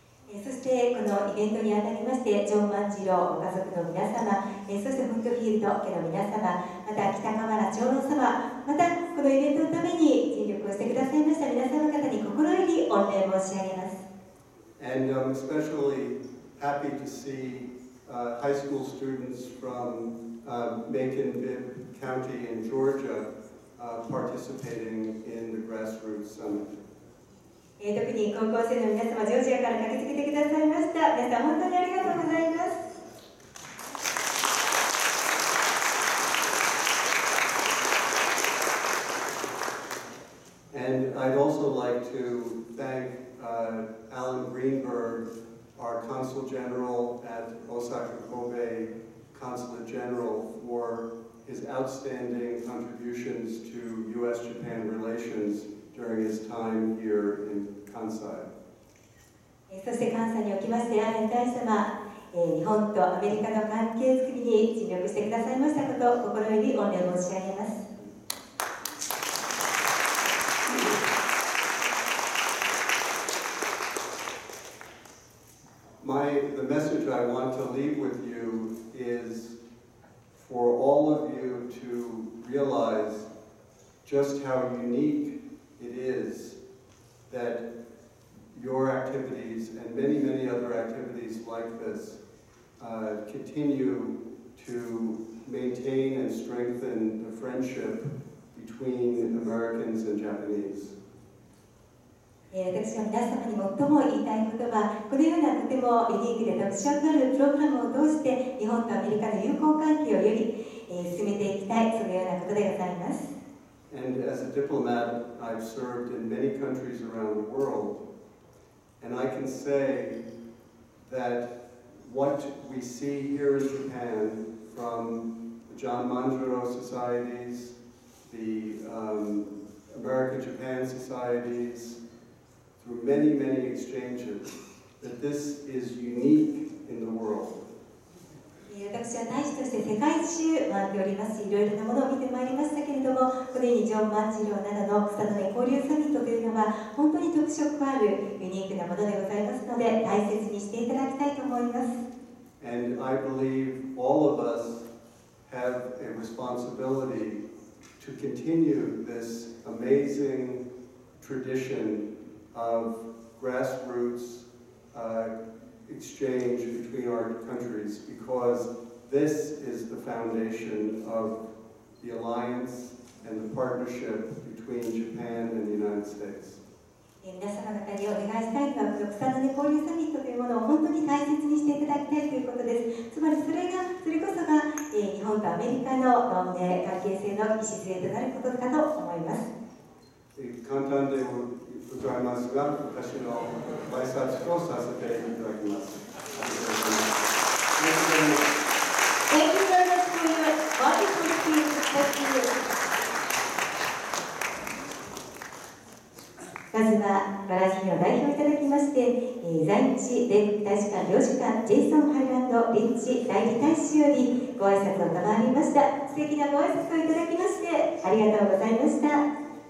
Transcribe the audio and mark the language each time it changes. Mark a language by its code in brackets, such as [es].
[ja] そしてこのイベントにあたりましてジョン万次郎ご家族の皆様、そしてフントフィールド家の皆様、また北河原長老様、またこのイベントのために尽力をしてくださいました皆様方に心より御礼申し上げます。 [en] And I'm especially happy to see high school students from Macon-Bibb County in Georgia participating in the grassroots [ja] 特に高校生の皆様、ジョージアから駆けつけてくださいました。皆さん本当にありがとうございます。 [en] And I'd also like to thank Alan Greenberg, our Consul General at Osaka Kobe Consulate General, for his outstanding contributions to U.S.-Japan relations during his time here in Kansai. [ja] そして関西におきまして、アレン大様、日本とアメリカの関係づくりに尽力してくださいましたこと、心より御礼申し上げます。 [en] The message I want to leave with you is for all of you to realize just how unique it is that your activities and many, many other activities like this continue to maintain and strengthen the friendship between Americans and Japanese. [ja] 私が皆様に最も言いたいことは、このようなとてもユニークで特色のあるプログラムを通して日本とアメリカの友好関係をより進めていきたい、そのようなことでございます。 [en] And as a diplomat, I've served in many countries around the world, and I can say that what we see here in Japan from the John Manjiro societies, the America-Japan societies, through many, many exchanges, that this is unique in the world. [ja] 私は大使として世界中回っております。いろいろなものを見てまいりましたけれども、このようにジョン万次郎などの草の根交流サミットというのは本当に特色あるユニークなものでございますので、大切にしていただきたいと思います。 [en] And I believe all of us have a responsibility to continue this amazing tradition of grassroots exchange between our countries, because this is the foundation of the alliance and the partnership between Japan and the United States. [ja] 皆様方にお願いしたいのは、この草の根交流サミットというものを本当に大切にしていただきたいということです。つまりそれこそが、日本とアメリカの同盟関係性の礎となることかと思います。簡単でございますが、私の挨拶とさせていただきます。 [en] Thank you very much for your wonderful speech. [ja] まずはバラジルを代表いただきまして、在日米国大使館領事館ジェイソン・ハイランド・リッチ代理大使よりご挨拶を賜りました。素敵なご挨拶をいただきましてありがとうございました。